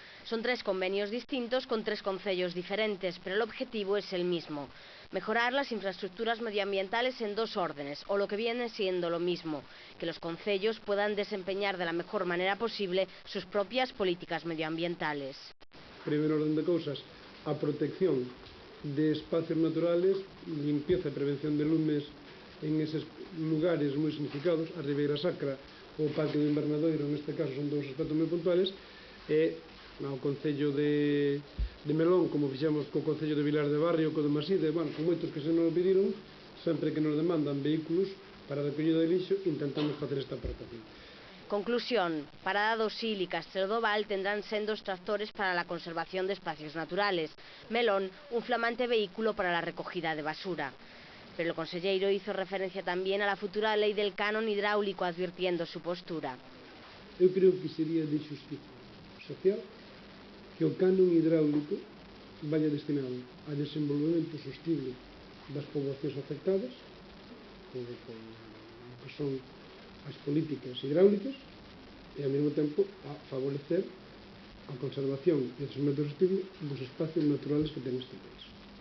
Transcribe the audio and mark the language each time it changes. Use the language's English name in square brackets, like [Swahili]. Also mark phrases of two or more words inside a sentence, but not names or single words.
[Spanish] Son 3 convenios distintos con 3 concellos diferentes, pero el objetivo es el mismo: mejorar las infraestructuras medioambientales en 2 órdenes, o lo que viene siendo lo mismo, que los concellos puedan desempeñar de la mejor manera posible sus propias políticas medioambientales. [Galician] Primeiro orden de cousas, a protección de espacios naturales, limpieza e prevención de lumes en eses lugares moi significados, a Ribeira Sacra ou o Parque do Invernadoiro, neste caso son 2 aspectos moi puntuales, e ao Concello de Melón, como fixemos co Concello de Vilar de Barrio, co de Maside, con moitos que se nos pediron, sempre que nos demandan vehículos para a recollida de lixo, intentamos facer esta aportación. [Spanish] Conclusión: Parada do Sil y Castelo do Val tendrán sendos tractores para la conservación de espacios naturales. Melón, un flamante vehículo para la recogida de basura. Pero el consellero hizo referencia también a la futura ley del canon hidráulico, advirtiendo su postura. [Galician] Eu creo que sería de xusticia social que o canon hidráulico vaya destinado a desenvolvemento sostible das poboacións afectadas, que son as políticas hidráulicas, e ao mesmo tempo a favorecer a conservación e o desenvolvemento sostible dos espacios naturales que ten este país.